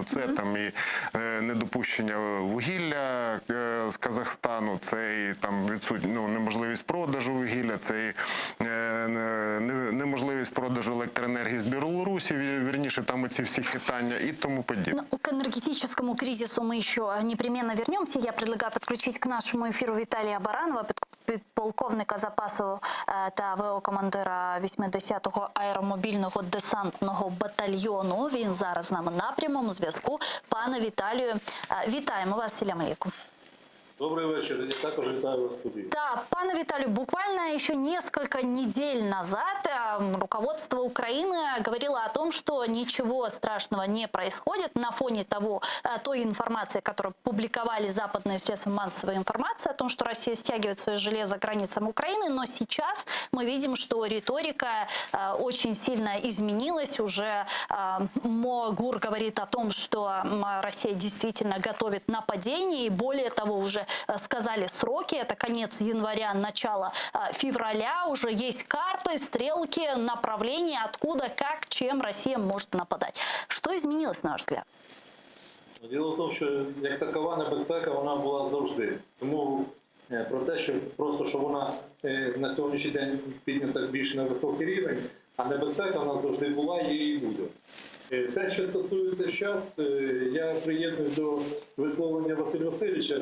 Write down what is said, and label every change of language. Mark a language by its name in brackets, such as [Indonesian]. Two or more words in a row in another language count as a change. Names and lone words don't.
[Ukrainian] Це там і недопущення вугілля з Казахстану, це і там неможливість продажу вугілля, це і неможливість продажу електроенергії з Білорусі, вірніше, там оці всі хитання і тому подібне. [Russian] К энергетическому кризису мы еще непременно вернемся. Я предлагаю подключить к нашему эфиру Виталия Баранова, [Ukrainian] полковника запасу та ВО-командира 80-го аеромобільного десантного батальйону. Він зараз з нами на прямому зв'язку. Пане Віталію, вітаємо вас, [Arabic] السلام عليكم. [Russian] Добрый вечер. [Ukrainian] Я також вітаю вас в студии. [Russian] Да, пане Виталию, буквально еще несколько недель назад руководство Украины говорило о том, что ничего страшного не происходит на фоне той информации, которую публиковали западные средства массовой информации, о том, что Россия стягивает свое железо к границам Украины. Но сейчас мы видим, что риторика очень сильно изменилась. Уже ГУР говорит о том, что Россия действительно готовит нападение. И более того, уже сказали сроки, это конец января, начало февраля, уже есть карты, стрелки, направления, откуда, как, чем Россия может нападать. Что изменилось, на ваш взгляд? [Ukrainian] Діло в тому, що як такова небезпека, вона була завжди. Тому про те, що вона на сьогоднішній день піднята більш на високий рівень, а небезпека вона завжди була, є і буде. Те, що стосується зараз, я приєднуюсь до висловлення Василя Васильовича.